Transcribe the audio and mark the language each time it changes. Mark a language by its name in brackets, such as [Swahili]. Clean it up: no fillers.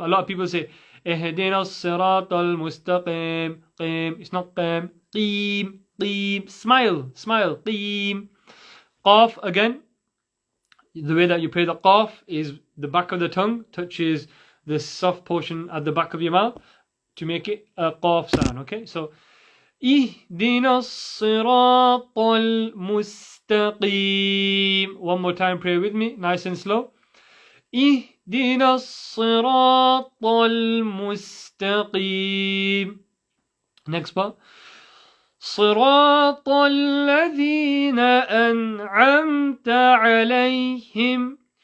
[English] A lot of people say [Arabic] اهدنا الصراط المستقيم. [English] Qim. It's not qam. Qim. Smile. Qim. Qaf again. The way that you pray the qaf is the back of the tongue touches the soft portion at the back of your mouth to make it a qaf sound. Okay, so [Arabic] اهدنا الصراط المستقيم. [English] One more time, pray with me, nice and slow. [Arabic] اهدنا الصراط المستقيم. [English] Next part. [Arabic] صراط الذين أنعمت عليهم.